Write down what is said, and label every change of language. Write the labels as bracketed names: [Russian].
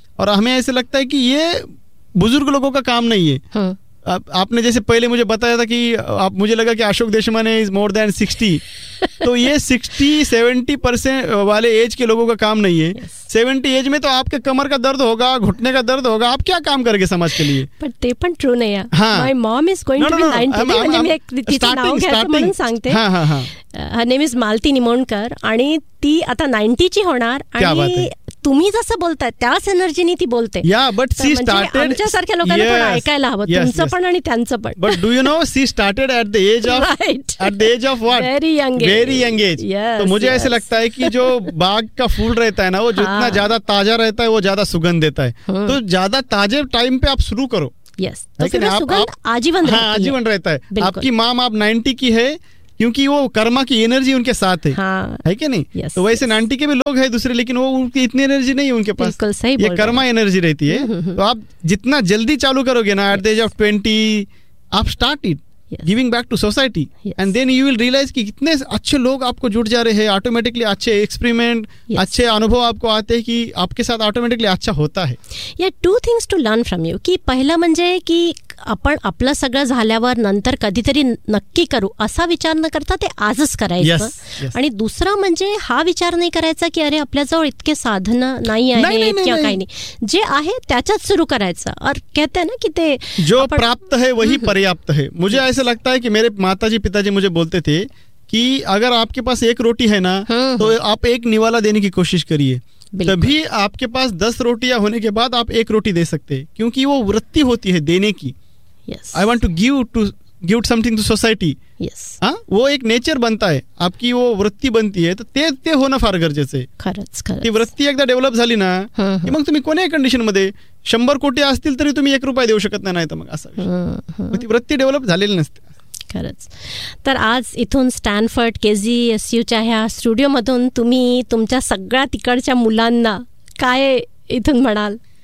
[Hindi] और हमें ऐसे लगता है कि ये बुजुर्ग लोगों का काम नहीं है. आपने जैसे पहले मुझे बताया था कि आप, मुझे लगा कि अशोक देशमान इज मोर देन 60, तो ये 60-70% वाले एज के लोगों का काम नहीं है. 70 एज में तो आपके कमर का दर्द होगा, घुटने का दर्द होगा, आप क्या काम करोगे समाज के लिए? [Marathi] बट ते पण ट्रू नाही आहे. [English] हां, my mom is going to be 90, [Marathi] म्हणजे मी एक स्टार्टिंग स्टार्टिंग सांगते. [Hindi] हां हां हां. [English] her name is [Marathi] Malati Nimonkar, आणि ती आता 90 ची होणार, आणि तुम्ही जसं बोलताय त्याच एनर्जीने ती बोलते. [English] yeah but she started [Marathi] आमच्यासारख्या लोकांना थोडं ऐकायला हवं, तुमचं पण आणि त्यांचं पण. [English] But do you know she started at the age of what, very young age. [Hindi] तो मुझे ऐसे लगता है कि जो बाग का फूल रहता है ना, वो जितना ज्यादा ताजा रहता है वो ज्यादा सुगंध देता है. तो ज्यादा ताजे टाइम पे आप शुरू करो. यस, आजीवन रहता है. आपकी माम आप 90 की है क्योंकि वो कर्मा की एनर्जी उनके साथ है. हाँ, है कि नहीं? [English] Yes, [Hindi] तो वैसे नांटी के भी लोग हैं दूसरे, लेकिन वो उनकी इतनी एनर्जी नहीं है उनके पास. बिल्कुल सही, ये कर्मा एनर्जी रहती है. तो आप जितना जल्दी चालू करोगे ना, [English] at the age of 20 आप start it giving back to society, and then you will realize [Hindi] कि कितने अच्छे लोग आपको जुड़ जा रहे हैं ऑटोमेटिकली. अच्छे एक्सपेरिमेंट, अच्छे अनुभव आपको आते हैं कि आपके साथ ऑटोमेटिकली अच्छा होता है. [English] या two things to learn from you, [Marathi] की पहिला म्हणजे की आपण आपलं सगळं झाल्यावर नंतर कधीतरी नक्की करू असा विचार न करता ते आजच करायचं. [English] yes, yes. [Marathi] आणि दुसरा म्हणजे हा विचार नाही करायचा की अरे आपल्याजवळ इतके साधनं नाही आहेत किंवा काही नाही, जे आहे त्याच्यात सुरू करायचं. [Hindi] और कहते ना की ते जो प्राप्त है वही पर्याप्त है. मुझे ऐसे लगता है की मेरे माताजी पिताजी मुझे बोलते थे कि अगर आपके पास एक रोटी है ना, तो आप एक निवाला देने की कोशिश करिए, तभी आपके पास 10 रोटियां होने के बाद आप एक रोटी दे सकते हैं, क्योंकि वो वृत्ति होती है देने की. [English] Yes. I want to give something to society. Yes. [Hindi] वो एक नेचर बनता है, आपकी वो वृत्ती बनती है. [Marathi] तर ते होणं फार गरजेचं आहे. खरंच खरंच, ती वृत्ती एकदा डेव्हलप झाली ना, मग तुम्ही कोणत्या कंडिशन मध्ये 100 कोटी असतील तरी तुम्ही 1 रुपया देऊ शकत नाही तर मग असं. ती वृत्ती डेव्हलप झालेली नसते. खरंच. तर आज इथून स्टॅनफर्ड KGSU ह्या स्टुडिओ मधून तुम्ही तुमच्या सगळ्या तिकडच्या मुलांना काय इथून म्हणाल?